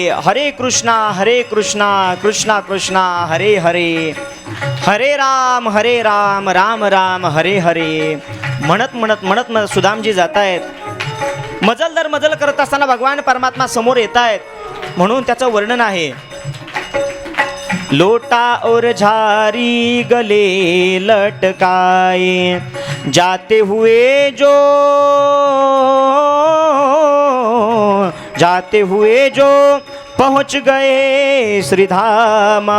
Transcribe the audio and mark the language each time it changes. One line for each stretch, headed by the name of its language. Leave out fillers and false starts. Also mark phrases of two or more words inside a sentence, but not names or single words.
Marathi: हरे कृष्णा कृष्णा कृष्णा हरे हरे. हरे राम राम राम हरे हरे. म्हणत म्हणत म्हणत म्हणत सुदामजी जात आहेत. मजलदार मजल करत असताना भगवान परमात्मा समोर येत आहेत. म्हणून त्याचं वर्णन आहे.
Hindi: लोटा और झारी गले लटकाए. जाते हुए जो पहुँच गए श्रीधामा.